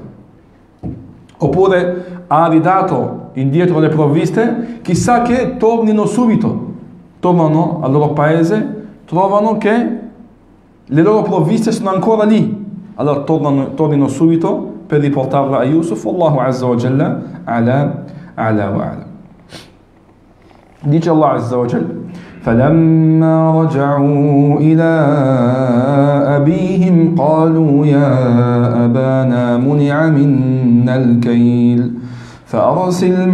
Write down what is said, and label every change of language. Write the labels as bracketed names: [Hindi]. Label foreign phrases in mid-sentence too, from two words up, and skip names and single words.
[Italian] Oppure ha ridato indietro le provviste, chissà che tornino subito, tornano al loro paese, trovano che le loro provviste sono ancora lì, allora tornino subito per riportarla a Yusuf. [Arabic] الله عز وجل علا وعلا. Dice الله عز وجل: فلما رجعوا إلى أبيهم قالوا يا أبانا منع منا الكيل فأرسل